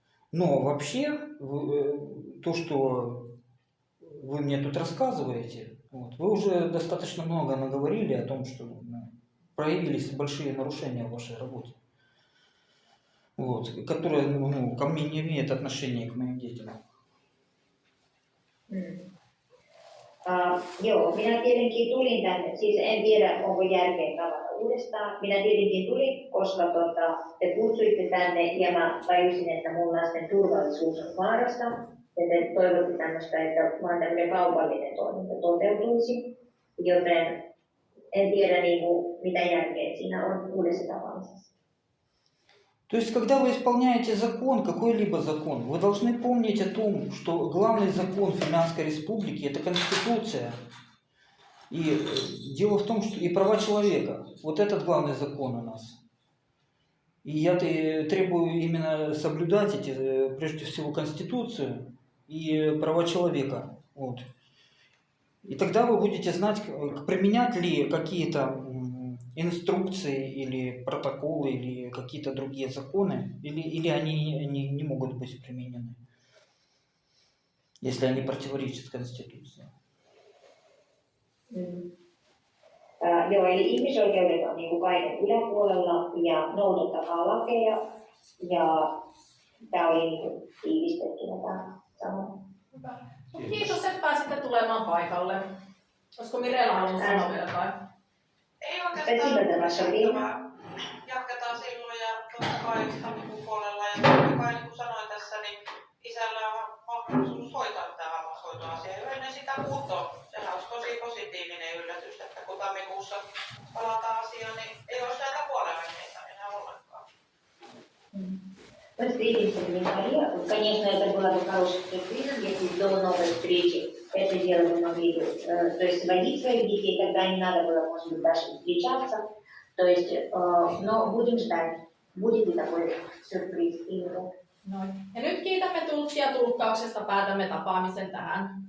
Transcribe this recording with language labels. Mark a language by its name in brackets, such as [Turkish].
[Russian] Но вообще, то, что вы мне тут рассказываете, вы уже достаточно много наговорили о том, что проявились большие нарушения в вашей работе, которые ко мне не имеют отношения к моим детям. [Finnish] Joo, minä tietenkin tulin tänne, siis en tiedä onko järkeä tavata uudestaan. Minä tietenkin tulin, koska te kutsuitte tänne ja mä tajusin, että mun lasten turvallisuus on vaarassa. Ja te toivotte tämmöistä, että vaan tämmöinen kaupallinen toiminta toteutuisi. Joten en tiedä mitä järkeä siinä on uudessa tapaamisessa. [Russian] То есть, когда вы исполняете закон, какой-либо закон, вы должны помнить о том, что главный закон Финляндской Республики – это Конституция. И дело в том, что и права человека. Вот этот главный закон у нас. И я требую именно соблюдать прежде всего, Конституцию и права человека. Вот. И тогда вы будете знать, применять ли какие-то инструкции или протоколы, или какие-то другие законы, или они не могут быть применены, если они противоречат Конституции. [Finnish] Joo, eli ihmisoikeudet on kaiken yläpuolella ja noudattakaa lakeja ja tämä oli tiivistettynä tämä sama. Hyvä. Kiitos, että pääsitte tulemaan paikalle. Olisiko Mirella halunnut sanoa vielä jotain? Ei oikeastaan. Jatketaan silloin ja totta kai tammikuun puolella. Ja totta kai niin kuin sanoin tässä, niin isällä on mahdollisuus hoitaa tämä hammashoitoasia jo ennen sitä muuttoa. Sehän olisi tosi positiivinen yllätys, että kun tammikuussa palataan asiaan, niin ei olisi näitä puolenvälineitä enää ollenkaan. [Russian] Мы встретимся в январе. Конечно, это было бы хорошим сюрпризом, если до новой встречи это дело мы могли бы, то есть сводить своих детей, когда не надо было, может быть, даже встречаться. То есть, но будем ждать, будет ли такой сюрприз или нет. [Finnish] Noin. Ja nyt kiitämme tulkkia tulkkauksesta, päätämme tapaamisen tähän.